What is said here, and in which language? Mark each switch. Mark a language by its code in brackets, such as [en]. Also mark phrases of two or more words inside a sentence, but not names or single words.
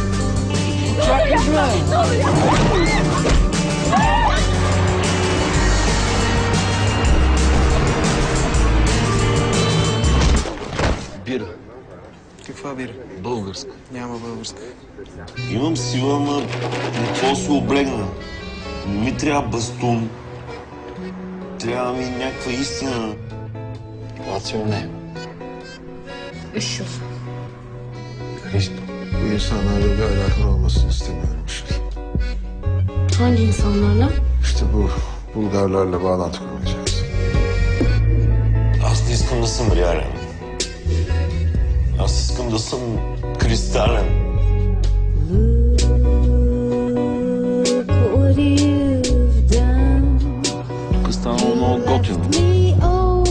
[bg] Бира. Каква бира? Българска. Няма българска. Имам сила, ама какво се облегна? Не ми трябва бастун. Трябва ми някаква истина. [en] What's your name? [tr] Işıl. Hristo. Bu insanlarla bir alakan olmasını istemiyorum Işıl. Hangi insanlarla? İşte bu Bulgarlarla bağlantı kurmayacaksın. [bg] Аз не искам да съм реален. Аз искам да съм кристален. Тук е станало много готино.